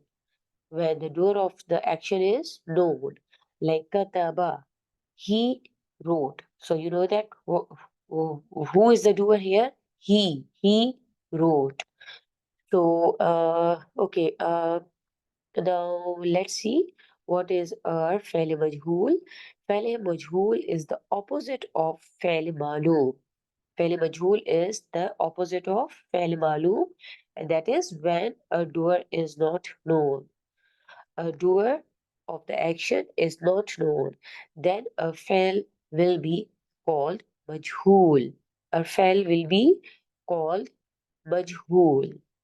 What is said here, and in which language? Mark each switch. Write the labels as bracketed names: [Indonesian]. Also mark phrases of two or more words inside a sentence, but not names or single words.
[English] When the doer of the action is known, like kataba, he wrote. So you know that who is the doer here? He wrote. So okay, now let's see what is our [Arabic] فعل مجهول. فعل مجهول [English] is the opposite of [Arabic] فعل معلوم. فعل مجهول [English] is the opposite of [Arabic] فعل معلوم, [English] and that is when a doer is not known. A doer of the action is not known, then a fail will be called majhool. A fail will be called majhool.